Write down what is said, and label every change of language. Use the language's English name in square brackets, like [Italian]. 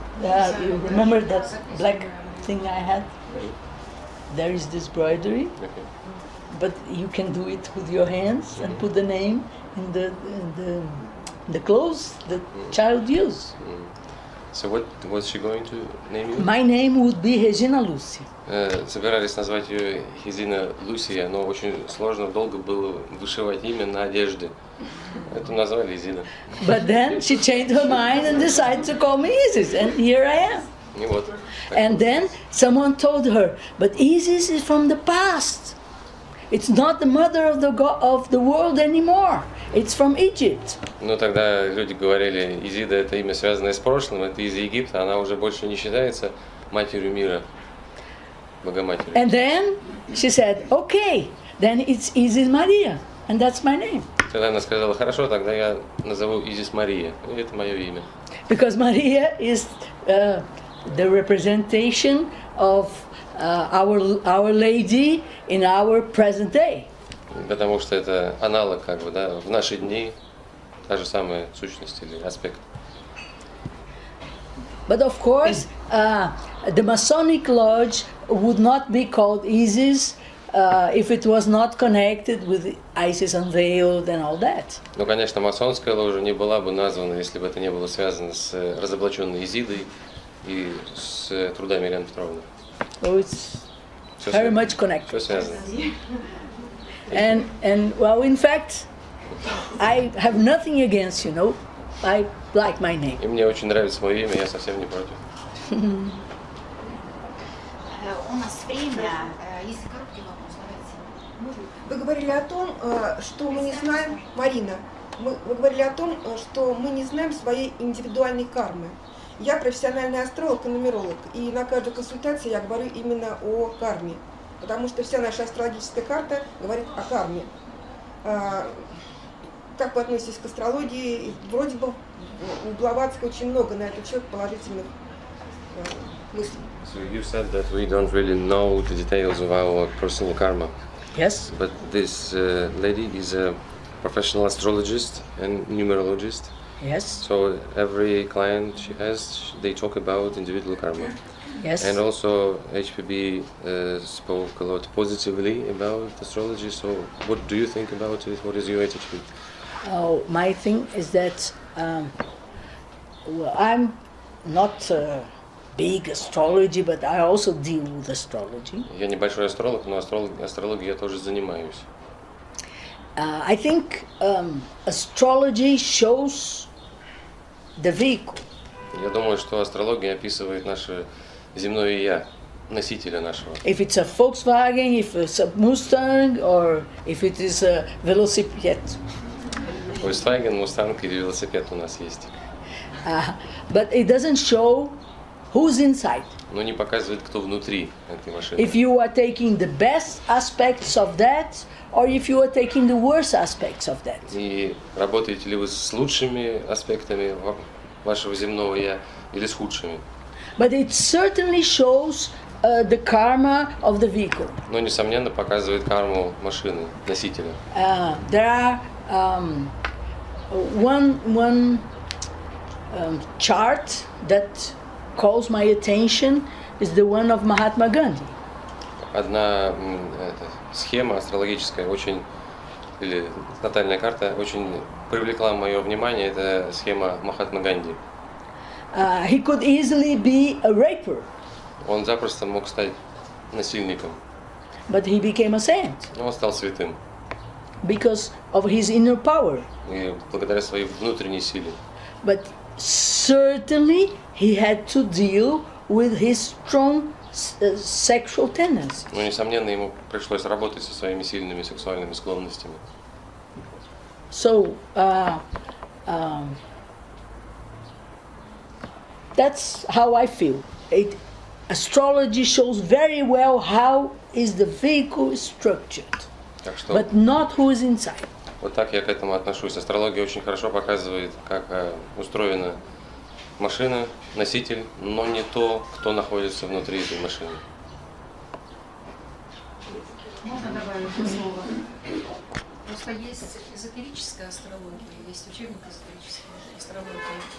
[English] You remember that black thing I had? There is this embroidery, but you can do it with your hands and put the name in the clothes the child use. So what was she going to name you? My name would be Regina Lucia. [Russian] Собирались назвать ее Хезина Лусия, но очень сложно, долго было вышивать имя на одежде. Это назвали Изина. [English] But then she changed her mind and decided to call me Isis, and here I am. [Russian] И вот. [English] And then someone told her, but Isis is from the past. It's not the mother of the world anymore. It's from Egypt. [Russian] Ну тогда люди говорили, Изида это имя, связанное с прошлым, это из Египта, она уже больше не считается матерью мира, Богоматерью. [English] And then she said, okay, then it's Isis Maria, and that's my name. [Russian] Тогда она сказала, хорошо, тогда я назову Изис Мария, и это мое имя. [English] Because Maria is the representation of Our Lady in our present day. [Russian] Потому что это аналог, как бы, да, в наши дни, та же самая сущность или аспект. [English] But of course, the Masonic Lodge would not be called Isis if it was not connected with Isis Unveiled and all that. [Russian] Ну, конечно, масонская ложа не была бы названа, если бы это не было связано с разоблаченной Изидой и с трудами Елены Петровны. [English] So it's very much connected. [Russian] Все связано. [English] And well, in fact, I have nothing against, you know. I like my name. [Russian] И мне очень нравится мое имя, я совсем не против. У нас время. Если короткий вопрос, давайте. Вы говорили о том, что мы не знаем, Марина, вы говорили о том, что мы не знаем своей индивидуальной кармы. Я профессиональный астролог и нумеролог, и на каждой консультации я говорю именно о карме, потому что вся наша астрологическая карта говорит о карме. Как вы относитесь к астрологии? Вроде бы у Блаватского очень много на этот счет положительных мыслей. [English] So you said that we don't really know the details of our personal karma. Yes. But this lady is a professional astrologist and numerologist. Yes. So every client she has, they talk about individual karma. Yes. And also HPB spoke a lot positively about astrology. So what do you think about it? What is your attitude? Oh, my thing is that well, I'm not big astrology, but I also deal with astrology. [Russian] Я небольшой астролог, но астрологией я тоже занимаюсь. [English] I think astrology shows the vehicle. [Russian] Я думаю, что астрология описывает наше земное я, носителя нашего. [English] If it's a Volkswagen, if it's a Mustang, or if it is a velocipede. [Russian] Volkswagen, Mustang или велосипед у нас есть. [English] But it doesn't show who's inside. [Russian] Но не показывает, кто внутри этой машины. [English] If you are taking the best aspects of that, or if you are taking the worst aspects of that. [Russian] И работаете ли вы с лучшими аспектами вашего земного я или с худшими? [English] But it certainly shows the karma of the vehicle. [Russian] Но несомненно показывает карму машины, носителя. [English] There are one chart that calls my attention is the one of Mahatma Gandhi. [Russian] Одна схема астрологическая очень, или натальная карта, очень привлекла мое внимание. Это схема Махатмы Ганди. [English] He could easily be a raper. [Russian] Он запросто мог стать насильником. [English] But he became a saint. [Russian] Но он стал святым. [English] Because of his inner power. [Russian] И благодаря своей внутренней силе. [English] But certainly he had to deal with his strong sexual tendencies. [Russian] Но, несомненно, ему пришлось работать со своими сильными сексуальными склонностями. [English] So, that's how I feel. Astrology shows very well how is the vehicle structured, but not who is inside. [Russian] Вот так я к этому отношусь. Астрология очень хорошо показывает, как устроена машина, носитель, но не то, кто находится внутри этой машины. Можно добавить слово? Просто есть эзотерическая астрология, есть учебник эзотерической астрологии.